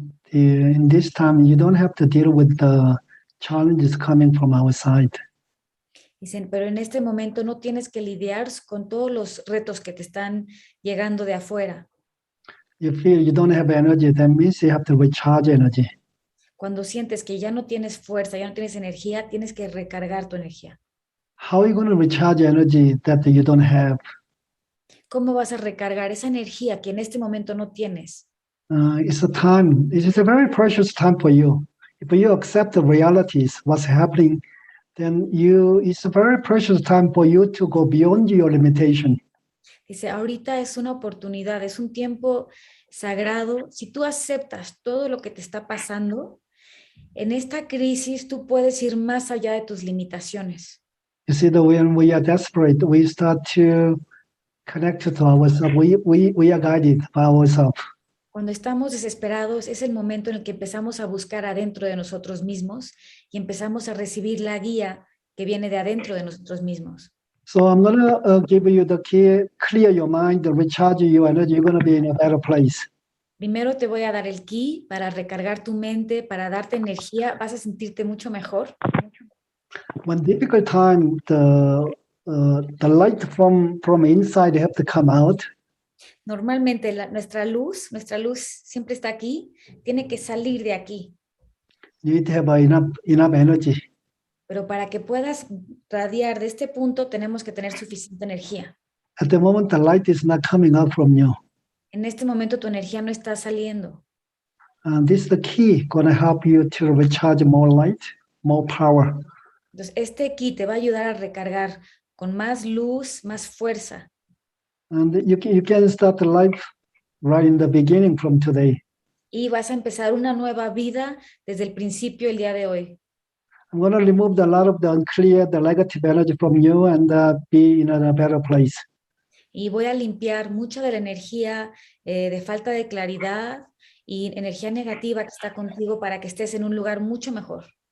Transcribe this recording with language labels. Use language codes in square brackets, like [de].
[en] In this time, you don't have to deal with the challenges coming from outside. [es] Dicen, pero en este momento no tienes que lidiar con todos los retos que te están llegando de afuera. [en] You feel you don't have energy, that means you have to recharge energy. [es] Cuando sientes que ya no tienes fuerza, ya no tienes energía, tienes que recargar tu energía. [en] How are you going to recharge energy that you don't have? [es] ¿Cómo vas a recargar esa energía que en este momento no tienes? [en] It's a time, it is a very precious time for you. If you accept the realities, what's happening, then it's a very precious time for you to go beyond your limitation. [es] Dice, ahorita es una oportunidad, es un tiempo sagrado. Si tú aceptas todo lo que te está pasando, en esta crisis tú puedes ir más allá de tus limitaciones. [en] You see, that when we are desperate, we start to connect to ourselves. We are guided by ourselves. [es] Cuando estamos desesperados es el momento en el que empezamos a buscar adentro de nosotros mismos y empezamos a recibir la guía que viene de adentro de nosotros mismos. [en] So I'm going to give you the key, clear your mind, recharge your energy. You're going to be in a better place. [es] Primero te voy a dar el key para recargar tu mente, para darte energía. Vas a sentirte mucho mejor. [en] When difficult time, the light from inside have to come out. [es] Normalmente nuestra luz siempre está aquí, tiene que salir de aquí. [en] You need to have enough energy. [es] Pero para que puedas radiar de este punto, tenemos que tener suficiente energía. [en] At the moment, the light is not coming out from you. [es] En este momento tu energía no está saliendo. [en] And this is the key, going to help you to recharge more light, more power. [es] Entonces, este key te va a ayudar a recargar con más luz, más fuerza. [en] And you can start the life right in the beginning from today. [es] Y vas a empezar una nueva vida desde el principio el día de hoy. [en] I'm going to remove a lot of the unclear, the negative energy from you and be in a better place. [es] Y voy a limpiar mucha de la energía de falta de claridad y energía negativa que está contigo para que estés en un lugar mucho mejor.